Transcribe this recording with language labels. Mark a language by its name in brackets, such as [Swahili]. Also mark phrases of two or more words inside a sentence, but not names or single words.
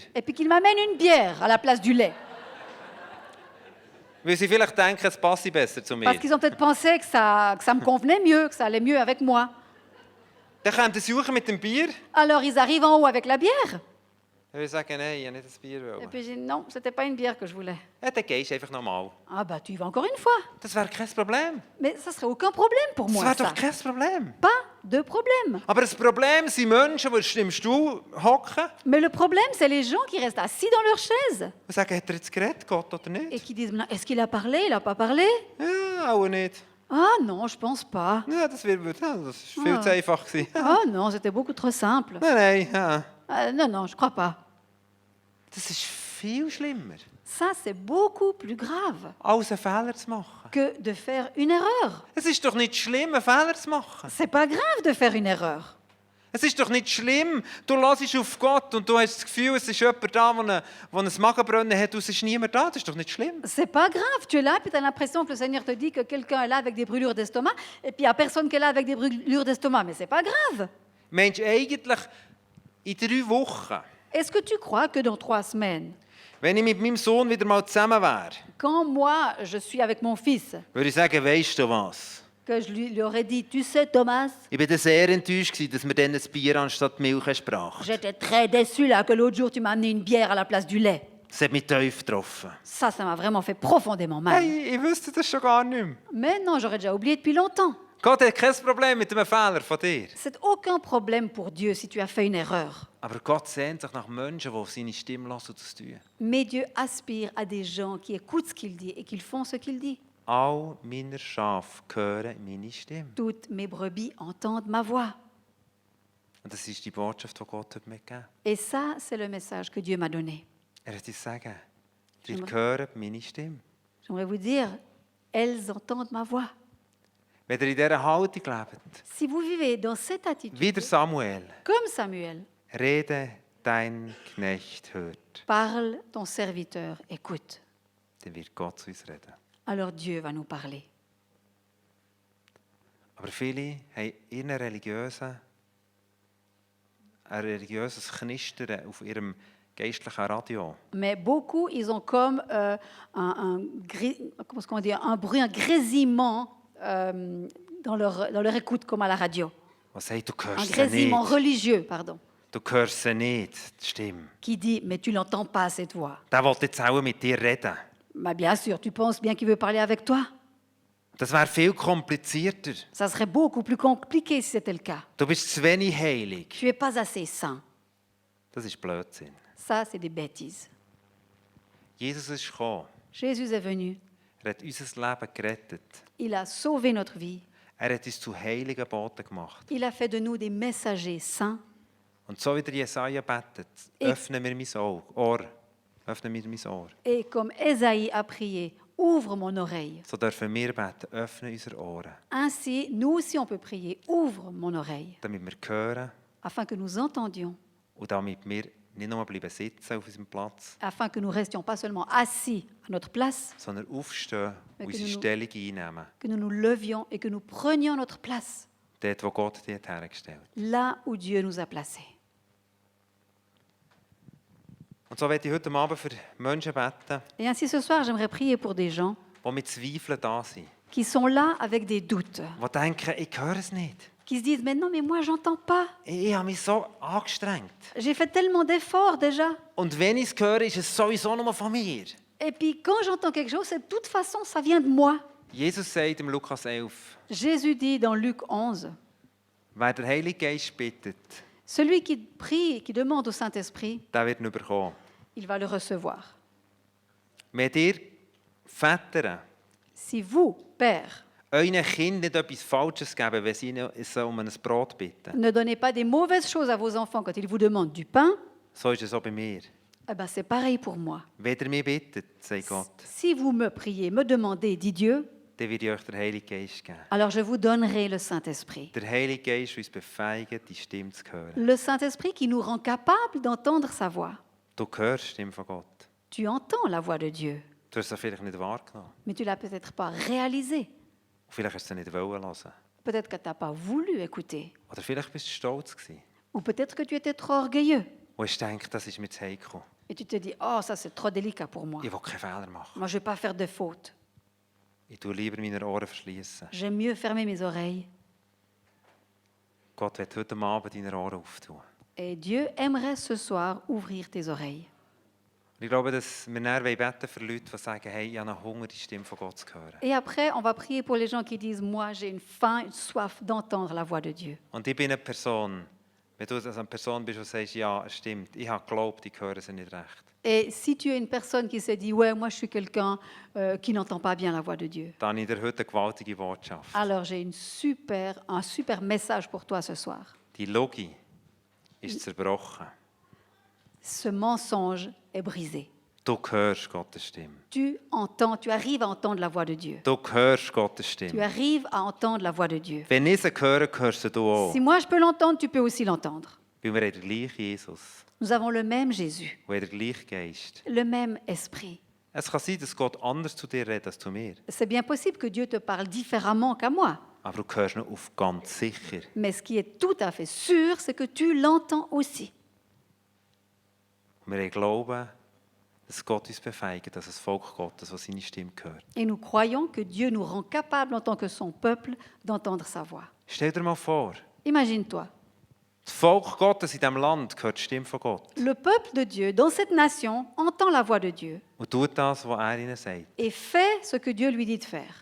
[French] Et puis qu'ils m'amènent une bière à la place du lait. [German] Weil sie vielleicht denken, es passe besser zu mir. [French] Parce qu'ils ont peut-être pensé que ça me convenait mieux, que ça allait mieux avec moi. [German] Dann kommen sie suchen mit dem Bier. [French] Alors ils arrivent en haut avec la bière. [German] Dann würde ich sagen, nein, ich habe nicht ein Bier [French] Et [German] wollen. [French] puis j'ai dit, non, c'était pas une bière que je voulais. [German] Ja, dann gehst du einfach nochmal. [French] Ah bah tu y vas encore une fois. [German] Das wäre kein Problem. [French] Mais ça serait aucun problème pour [German] Das [French] moi, [German] wäre [French] ça. [German] doch kein Problem. [French] Pas de problème. [German] Aber das Problem sind Menschen, die im Stuhl hocken [French] Mais le problème, c'est les gens qui restent assis dans leur chaise [German] und sagen, hat er jetzt geredet, Gott, oder [French] et [German] nicht? [French] qui disent, est-ce qu'il a parlé, il n'a pas parlé? [German] Ja, auch nicht. [French] Ah non, je pense pas. [German] Ja, das war viel zu einfach gewesen. [French] Ah non, c'était beaucoup trop simple. [German] Nein, ja. [French] Non, non, je crois pas. [German] Das ist viel schlimmer, [French] Ça, c'est beaucoup plus grave [German] als einen Fehler zu machen. [French] que de faire une erreur. [German] Es ist doch nicht schlimm, einen Fehler zu machen. [French] C'est pas grave de faire une erreur. [German] Es ist doch nicht schlimm, du hörst auf Gott und du hast das Gefühl, es ist jemand da, der ein Magenbrennen hat und es ist niemand da. Das ist doch nicht schlimm. [French] C'est pas grave, tu es là, puis tu as l'impression que le Seigneur te dit que quelqu'un est là avec des brûlures d'estomac, et puis il n'y a personne qui est là avec des brûlures d'estomac, mais c'est pas grave. [German] Mensch, eigentlich in 3 Wochen, [French] Est-ce que tu crois que dans 3 semaines, [German] wenn ich mit meinem Sohn wieder mal zusammen wäre, [French] quand moi je suis avec mon fils, [German] würde ich sagen, weisst du was? [French] que je lui aurais dit, tu sais Thomas, [German] Ich war sehr enttäuscht, dass wir dann ein Bier anstatt Milch gebracht haben. [French] j'étais très déçu là que l'autre jour tu m'as amené une bière à la place du lait. [German] Das hat mich tief getroffen. [French] Ça m'a vraiment fait profondément mal. [German] Hey, ich wüsste das schon gar nicht mehr. [French] Mais non, j'aurais déjà oublié depuis longtemps. [German] Gott hat kein Problem mit einem Fehler von dir. [French] C'est aucun problème pour Dieu si tu as fait une erreur. [German] Aber Gott sehnt sich nach Menschen, die auf seine Stimme hören und das tun. [French] Mais Dieu aspire à des gens qui écoutent ce qu'il dit et qui font ce qu'il dit. [German] All meine Schafe hören meine Stimme. [French] Toutes mes brebis entendent ma voix. [German] Und das ist die Botschaft, die Gott hat mitgegeben. [French] Et ça, c'est le message que Dieu m'a donné. [German] Er hat uns sagen, ihr [French] J'aimerais- [German] hört meine Stimme. [French] J'aimerais vous dire, elles entendent ma voix. [German] Wenn ihr in dieser Haltung lebt, [French] Si vous vivez dans cette attitude, [German] wie der Samuel, [French] comme Samuel, [German] rede, dein Knecht hört, [French] parle, ton serviteur écoute. [German] dann wird Gott zu uns reden. [French] Alors Dieu va nous parler. [German] Aber viele haben ihren religiösen ein religiöses Knistern auf ihrem geistlichen Radio. [French] Mais beaucoup, ils ont comme comment est-ce qu'on dit, un bruit, un grésillement dans leur écoute, comme à la radio. [German] Was sagt, du [French] Un [German] hörst sie [French] grésillement [German] nicht. [French] religieux, pardon, [German] Du hörst sie nicht, die Stimme. [French] qui dit, mais tu l'entends pas, cette voix. [German] Der will jetzt auch mit dir reden. [French] Bah, bien sûr, tu penses bien qu'il veut parler avec toi. [German] Das wäre viel komplizierter. [French] Ça serait beaucoup plus compliqué si c'était le cas. [German] Du bist zu wenig heilig. [French] Tu n'es pas assez saint. [German] Das ist Blödsinn. [French] Ça, c'est des bêtises. [German] Jesus ist gekommen. [French] Jésus est venu. [German] Er hat unser Leben gerettet. [French] Il a sauvé notre vie. [German] Er hat uns zu heiligen Boten gemacht. [French] Il a fait de nous des messagers saints. [German] Und so wie der Jesaja betet, öffne mir mein Ohr. Öffne mir mein Ohr. [French] Et comme Ésaïe a prié, ouvre mon oreille. [German] So dürfen wir beten, öffne unsere Ohren, [French] Ainsi, nous aussi, on peut prier, ouvre mon oreille, [German] damit wir hören [French] afin que nous entendions, [German] und damit wir nicht nur bleiben sitzen auf unserem Platz, [French] afin que nous restions pas seulement assis à notre place, [German] sondern aufstehen und Wir unsere können Stellung einnehmen. [French] que nous nous levions et que nous prenions notre place, [German] Dort, wo Gott dich hat hergestellt. [French] là où Dieu nous a placés. [German] Und so werde ich heute Abend für Menschen beten, [French] Et ainsi, ce soir, j'aimerais prier pour des gens [German] die mit Zweifeln da sind. [French] qui sont là avec des doutes, [German] Die denken, ich höre es nicht. [French] qui se disent, mais non, mais moi, j'entends pas. [German] Ich habe mich so angestrengt. [French] J'ai fait tellement d'efforts déjà. [German] Und wenn ich es höre, ist es sowieso nur von mir. [French] Et puis, quand j'entends quelque chose, c'est de toute façon, ça vient de moi. [German] Jesus sagt im Lukas 11, [French] Jésus dit dans Luc 11, [German] wer der Heilige Geist bittet, [French] celui qui prie et qui demande au Saint-Esprit, [German] der wird ihn bekommen. [French] il va le recevoir. [German] Wenn ihr Väter [French] Si vous, Père, [German] euren Kindern nicht etwas Falsches geben, wenn sie ihnen um ein Brot bitten, [French] ne donnez pas des mauvaises choses à vos enfants quand ils vous demandent du pain, [German] so ist es auch bei mir. [French] eh ben c'est pareil pour moi. [German] Wenn ihr mich bittet, sagt Gott, [French] Si vous me priez, me demandez, dit Dieu, [German] dann werde ich euch den Heiligen Geist geben. [French] alors je vous donnerai le Saint-Esprit. [German] Der Heilige Geist, der uns befähigt, die Stimme zu hören. [French] Le Saint-Esprit qui nous rend capables d'entendre sa voix. [German] Du hörst die Stimme von Gott. [French] Tu entends la voix de Dieu, [German] Du hast sie vielleicht nicht wahrgenommen. [French] mais tu l'as peut-être pas réalisée. [German] Und vielleicht hast du sie nicht hören. [French] Peut-être que tu n'as pas voulu écouter. [German] Oder vielleicht bist du stolz gewesen. [French] Ou peut-être que tu étais trop orgueilleux. [German] Und hast gedacht, das ist mir zu heikel. [French] Et tu te dis, oh, ça c'est trop délicat pour moi. [German] Ich will keine Fehler machen. [French] Moi, je ne vais pas faire de fautes. [German] Ich tue lieber meine Ohren verschließen. [French] J'aime mieux fermer mes oreilles. [German] Gott wird heute Abend deine Ohren auftun. [French] Et Dieu aimerait ce soir ouvrir tes oreilles. [German] Und ich glaube, dass wir dann beten für Leute, die sagen, hey, ich habe einen Hunger, die Stimme von Gott zu hören. [French] Et après, on va prier pour les gens qui disent, moi, j'ai une faim, une soif d'entendre la voix de Dieu. [German] Und ich bin eine Person, wenn du also eine Person bist, die sagst, ja, es stimmt, ich habe geglaubt, ich höre sie nicht recht, [French] Et si tu es une personne qui se dit, ouais, moi, je suis quelqu'un qui n'entend pas bien la voix de Dieu, [German] dann habe ich dir heute eine gewaltige Botschaft. [French] alors j'ai un super message pour toi ce soir. [German] Die Logik ist zerbrochen. [French] Ce mensonge est brisé. [German] Du hörst Gottes Stimme. [French] Tu entends, tu arrives à entendre la voix de Dieu. [German] Du hörst Gottes [French] Tu [German] Stimme. [French] arrives à entendre la voix de Dieu. [German] Wenn ich sie höre, hörst sie du auch. [French] Si moi je peux l'entendre, tu peux aussi l'entendre. [German] Weil wir haben den gleichen Jesus. [French] Nous avons le même Jésus, [German] Wir haben den gleichen Geist. [French] le même esprit. [German] Es kann sein, dass Gott anders zu dir redet als zu mir. [French] C'est bien possible que Dieu te parle différemment qu'à moi. [German] Aber du hörst ihn auf ganz sicher. [French] Mais ce qui est tout à fait sûr, c'est que tu l'entends aussi. [German] Wir glauben, dass Gott uns befähigt, dass das Volk Gottes, das seine Stimme hört. [French] Et nous croyons que Dieu nous rend capables en tant que son peuple d'entendre sa voix. [German] Stell dir mal vor, [French] Imagine-toi, [German] das Volk Gottes in diesem Land hört die Stimme von Gott. [French] le peuple de Dieu dans cette nation entend la voix de Dieu [German] Und tut das, was ihnen sagt. [French] et fait ce que Dieu lui dit de faire.